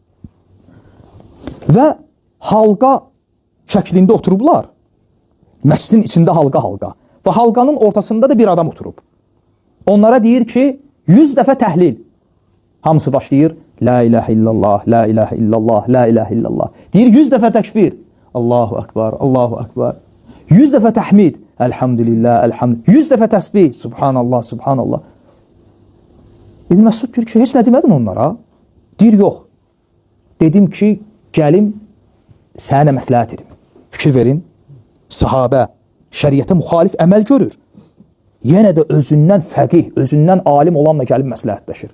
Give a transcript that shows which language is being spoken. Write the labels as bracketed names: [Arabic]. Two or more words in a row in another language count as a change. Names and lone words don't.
[Azerbaijani] Və halqa şəklində oturublar. Məscidin içində halqa. Və halqanın ortasında da bir adam oturub. Onlara deyir ki, 100 dəfə təhlil. Hamısı başlayır. [Arabic] لا إله إلا الله لا إله إلا الله لا إله إلا الله. [Azerbaijani] Deyir, 100 dəfə təkbir. [Arabic] الله أكبر الله أكبر. [Azerbaijani] 100 dəfə təhmid. [Arabic] الحمد لله الحمد لله. [Azerbaijani] 100 dəfə təsbih. [Arabic] سبحان الله سبحان الله. [Azerbaijani] İbn Məsud deyir ki, heç nə demədin onlara? Deyir, yox. Dedim ki, gəlim sənə məsləhət edim. Fikir verin. sahabə şəriətə müxalif əməl görür. Yenə də özündən fəqih, özündən alim olanla gəlib məsləhətləşir.